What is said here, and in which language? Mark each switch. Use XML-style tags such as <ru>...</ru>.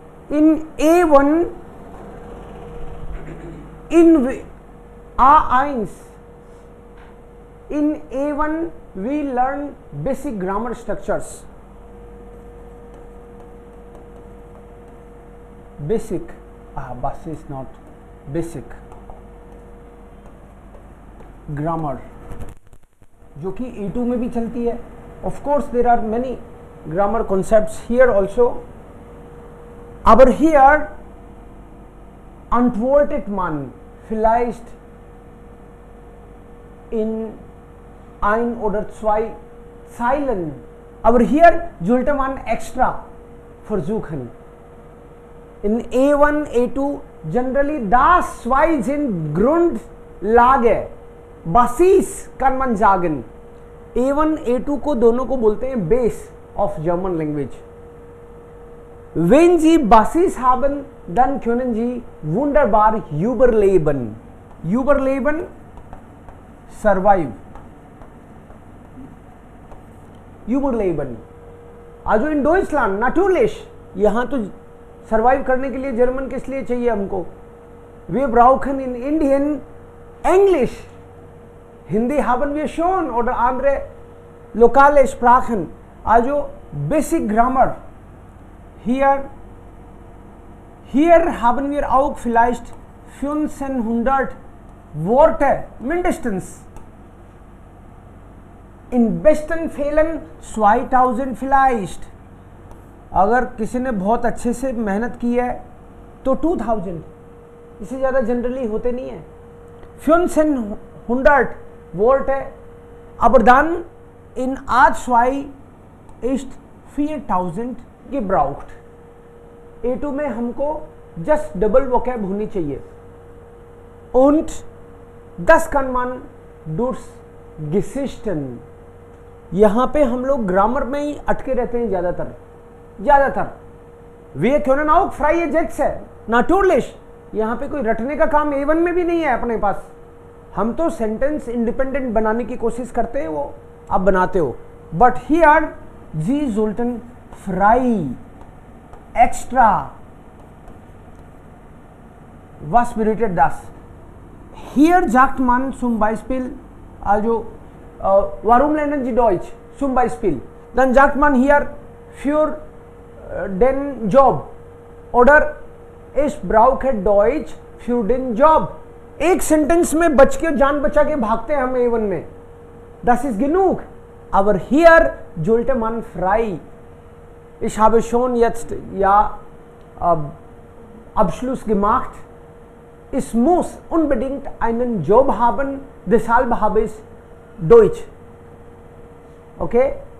<en>In A1, in A1, in A1 we learn basic grammar structures. Basic, bus is not basic grammar,</en> <hi>जो कि A2 में भी चलती है.</hi> <en>Of course there are many grammar concepts here also.</en> <de>Aber hier antwortet man vielleicht in ein oder zwei Zeilen. Aber hier sollte man extra versuchen. In A1, A2 generally das zwei sind Grundlage. Basis kann man sagen.</de> <hi>A1, A2 को दोनों को बोलते हैं base of German language.</hi> <de>Wenn Sie Basis haben, dann können Sie wunderbar überleben. Überleben, survive. Überleben. Also in Deutschland, natürlich,</de> <hi>यहाँ तो survive करने के लिए जर्मन किस लिए चाहिए हमको?</hi> <de>Wir brauchen in Indien Englisch. Hindi haben wir schon oder andere lokale Sprachen. Also basic grammar. Hier haben wir auch vielleicht 1500 Worte mindestens. In besten Fällen 2000 vielleicht.</de> <hi>अगर किसी ने बहुत अच्छे से मेहनत की है तो 2000, इससे ज़्यादा जनरली होते नहीं है.</hi> <de>1500 Worte, aber dann in A2 ist 4000 gebraucht.</de> <hi>A2 में हमको जस्ट डबल वोकैब होनी चाहिए.</hi> <de>Und das kann man durchgeschichten.</de> <hi>यहाँ पे हम लोग ग्रामर में ही अटके रहते हैं ज़्यादातर.</hi> <de>Wir können auch freie Sätze, natürlich.</de> <hi>यहाँ पे कोई रटने का काम A1 में भी नहीं है अपने पास. हम तो सेंटेंस इंडिपेंडेंट बनाने की कोशिश करते हैं, वो आप बनाते हो.</hi> <de>बट हियर जी सोल्टन फ्राई एक्स्ट्रा was bedeutet das? Hier sagt man zum Beispiel, also warum lernen Sie Deutsch? Zum Beispiel. Dann sagt man hier für den Job oder ich brauche Deutsch für den Job.</de> <hi>एक sentence में बच के जान बचा के भागते हैं हम A1 में.</hi> <de>Das ist genug. Aber hier sollte man frei. Ich habe schon jetzt Abschluss gemacht. Ich muss unbedingt einen Job haben, deshalb habe ich Deutsch. Okay?</de>